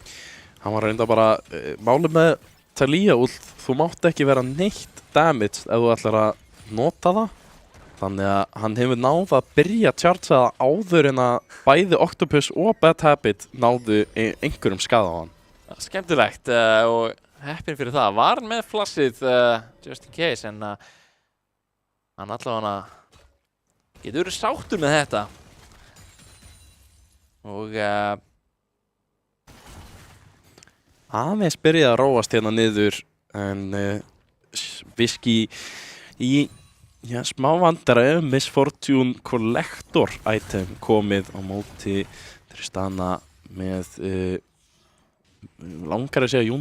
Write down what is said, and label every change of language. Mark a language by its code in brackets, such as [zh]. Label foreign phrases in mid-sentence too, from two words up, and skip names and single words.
[is] Hann var reynda bara, málið með Taliyah ult, þú mátt ekki vera neitt damage ef þú ætlar að nota það. Þannig að hann hefur náð að byrja að chargea það áður en að bæði Octopus og Bad Habit náðu einhverjum skaða á hann. Skemmtilegt og heppinn fyrir það. Var hann með flassið [en] just in case [is] en hann allavega getur verið sáttur með þetta. Og aðeins byrjaði að róast hérna niður en Viski í smá vandræðum, Misfortune Collector item komið á móti Tristana með langar að segja